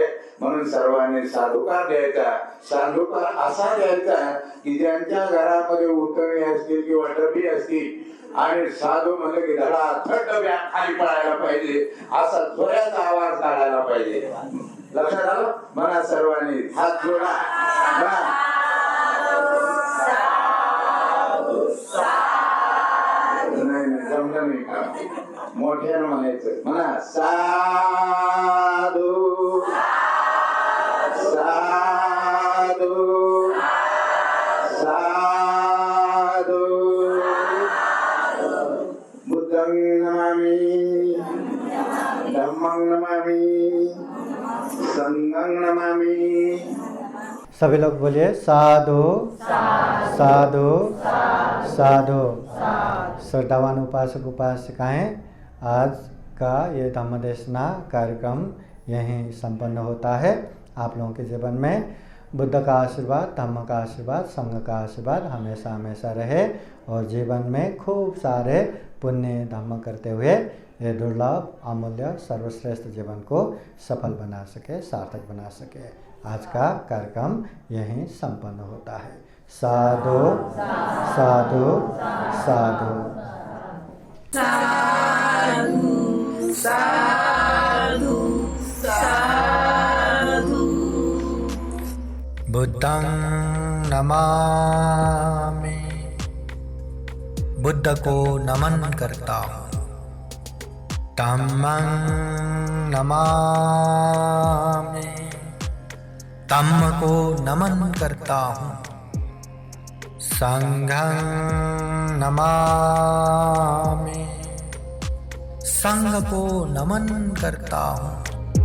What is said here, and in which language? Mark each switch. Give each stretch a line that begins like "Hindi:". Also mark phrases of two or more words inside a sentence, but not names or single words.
Marathi: म्हणून सर्वांनी साधुकार द्यायचा. साधुकार असा द्यायचा की ज्यांच्या घरामध्ये उतरणी असतील किंवा डबी असतील आणि साधू म्हणलं की धडा थंड बॅग खाली पडायला पाहिजे, असा जोराचा आवाज काढायला पाहिजे. लक्षात आलं? म्हणा सर्वांनी हात जोडा. नाही जमलं नाही का? मोठ्यानं म्हणायचं. म्हणा साधू साधू साधू.
Pali: बुद्धं नमामि, धम्मं नमामि, संघं नमामि.
Hindi: सभी लोग बोलिए साधु साधु साधु। श्रद्धावान उपासक उपासिकाएं, आज का ये धम्मदेशना कार्यक्रम यहीं संपन्न होता है। आप लोगों के जीवन में बुद्ध का आशीर्वाद, धम्म का आशीर्वाद, संघ का आशीर्वाद हमेशा हमेशा रहे और जीवन में खूब सारे पुण्य धम्म करते हुए ये दुर्लभ अमूल्य सर्वश्रेष्ठ जीवन को सफल बना सके, सार्थक बना सके। आज का कार्यक्रम यहीं संपन्न होता है। साधु साधु साधु साधु साधु साधु।
Pali: बुद्धं नमामि,
Hindi: बुद्ध को नमन करता हूँ।
Pali: धम्मं नमामि,
Hindi: धम्म को नमन करता हूँ।
Pali: संघं नमामि,
Hindi: संघ को नमन करता हूँ।